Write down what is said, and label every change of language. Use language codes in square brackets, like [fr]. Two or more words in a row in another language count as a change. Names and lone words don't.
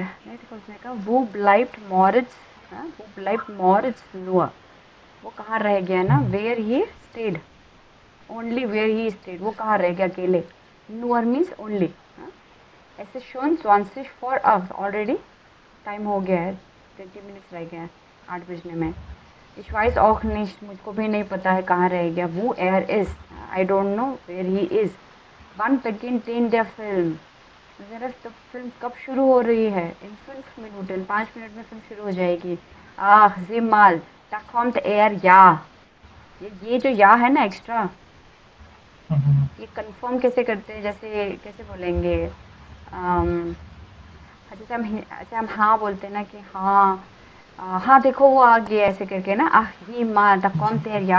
[hi] नहीं देखो उसने कहा [de] wo bleibt Moritz, wo bleibt Moritz nur, [hi] वो कहाँ रह गया ना, [en] where he stayed, only where he stayed, [hi] वो कहाँ रह गया अकेले। [en] नुअर means only. [de] es schon 20 vor acht, [hi] ऑलरेडी टाइम हो गया है, [en] 20 minutes [hi] रह गए हैं 8 बजने में। [de] Ich weiß auch nicht, [hi] मुझको भी नहीं पता है कहाँ रह गया। [de] wo ist, [en] I don't know where he is. [de] Wann beginnt denn der Film? [hi] ज़रा तो फिल्म कब शुरू हो रही है? [de] In 5 Minuten, [hi] 5 मिनट में फिल्म शुरू हो जाएगी। [de] sieh mal, da kommt ja। [hi] ये जो या है ना एक्स्ट्रा, ये कंफर्म कैसे करते हैं? जैसे कैसे बोलेंगे? जैसे हम हाँ बोलते हैं ना कि हाँ हाँ देखो वो आ गया, ऐसे करके ना। ही माँ द कौन तेर या।